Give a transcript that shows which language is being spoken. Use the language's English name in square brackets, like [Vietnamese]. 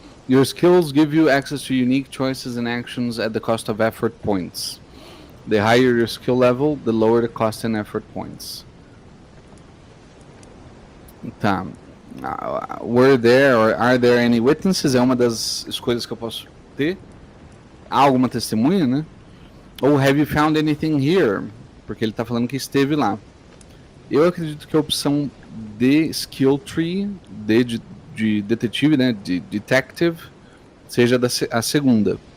[English] Your skills give you access to unique choices and actions at the cost of effort points. The higher your skill level, the lower the cost and effort points. Tá. Were there or are there any witnesses? [Portuguese] É uma das escolhas que eu posso ter. Há alguma testemunha, né? [English] Ou have you found anything here? [Portuguese] Porque ele tá falando que esteve lá. Eu acredito que a opção D, skill tree, D de detetive, né, de detective, seja a segunda.